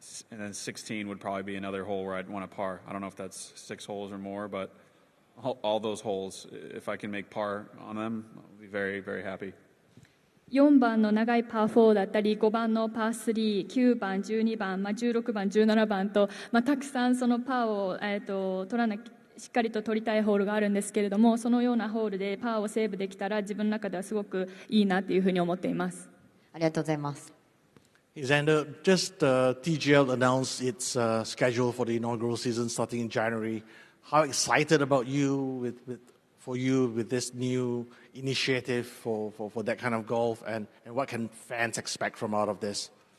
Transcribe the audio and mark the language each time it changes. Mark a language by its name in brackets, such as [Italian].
[English] And then 16 would probably be another hole where I'd want a par. I don't know if that's 6 holes or more, but all those holes, if I can make par on them, I'll be very, very happy. [Japanese] 4番の長いパー4だったり、5番のパー3、9番、12番、16番、17番と、たくさんそのパーを、しっかりと取りたいホールがあるんですけれども、そのようなホールでパーをセーブできたら自分の中ではすごくいいなというふうに思っています。ありがとうございます。 [English] Xander, just TGL announced its schedule for the inaugural season starting in January. How excited about you with this new initiative for that kind of golf, and what can fans expect from out of this?